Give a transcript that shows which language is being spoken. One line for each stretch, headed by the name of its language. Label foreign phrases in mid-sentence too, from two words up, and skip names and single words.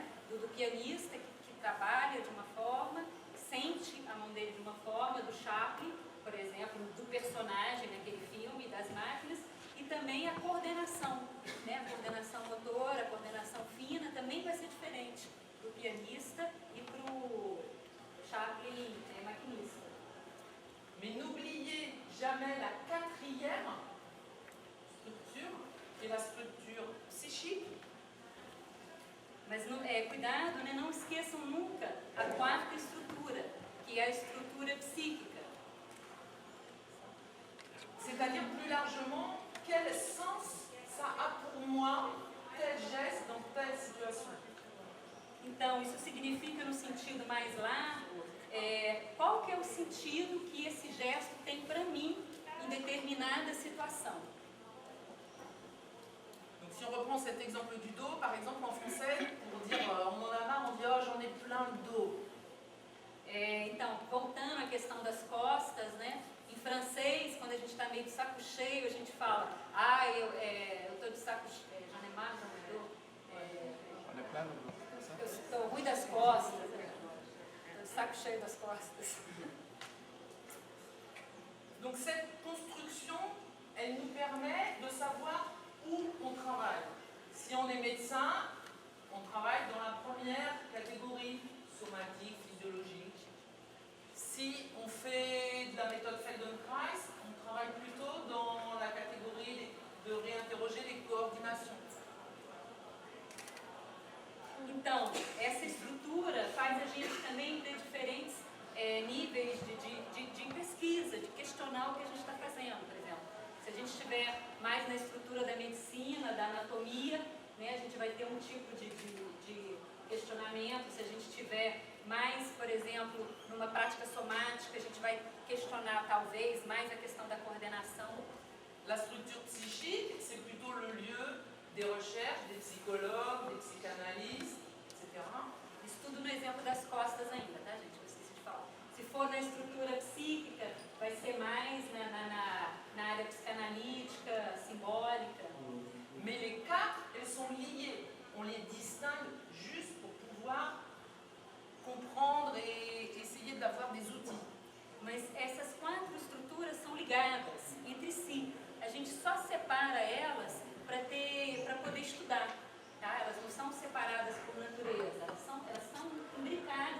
Portuguese: Do pianista que trabalha de uma forma, sente a mão dele de uma forma, do Chaplin, por exemplo, do personagem naquele filme, das máquinas, e também a coordenação, né? A coordenação motora, a coordenação fina também vai ser diferente do pianista e para o Chaplin maquinista.
French: Mais n'oubliez jamais la quatrième structure, qui est la structure psychique.
Portuguese: Mas cuidado, né? Não esqueçam nunca a quarta estrutura, que é a estrutura psíquica.
French: C'est-à-dire plus largement, quel sens ça a pour moi, tel geste dans telle situation.
Portuguese: Então, isso significa, no sentido mais largo, qual que é o sentido que esse gesto tem para mim em determinada situação.
French: Donc si on reprend cet exemple du dos, par exemple en français, pour dire on en a marre, on dit oh j'en ai plein le dos.
Portuguese: Então, voltando à questão das costas, né? Em francês, quando a gente está meio de saco cheio, a gente fala, eu estou de saco cheio,
French: j'en ai marre, j'en ai dos.
Portuguese: Eu estou ruim das costas, né? Estou de saco cheio das costas.
French: Donc cette construction, elle nous permet de savoir où on travaille. Si on est médecin, on travaille dans la première catégorie, somatique, physiologique. Si on fait de la méthode Feldenkrais, on travaille plutôt dans la catégorie de réinterroger les coordinations.
Portuguese: Então, essa estrutura faz a gente também ter diferentes níveis de pesquisa, de questionar o que a gente está fazendo, por exemplo. Se a gente estiver mais na estrutura da medicina, da anatomia, né, a gente vai ter um tipo de questionamento. Se a gente estiver mais, por exemplo, numa prática somática, a gente vai questionar talvez mais a questão da coordenação.
French: La structure psychique, c'est plutôt le lieu des recherches, des psychologues, des psychanalystes, etc.
Portuguese: Isso tudo no exemplo das costas ainda, tá, gente? Eu esqueci de falar. Se for na estrutura psíquica, vai ser mais na área psicanalítica, simbólica.
French: Mais les quatre, elles sont liées. On les distingue juste pour pouvoir comprendre et essayer d'avoir des outils.
Portuguese: Mas essas 4 estruturas são ligadas entre si. A gente só separa elas para poder estudar, tá? Elas não são separadas por natureza, elas são imbricadas.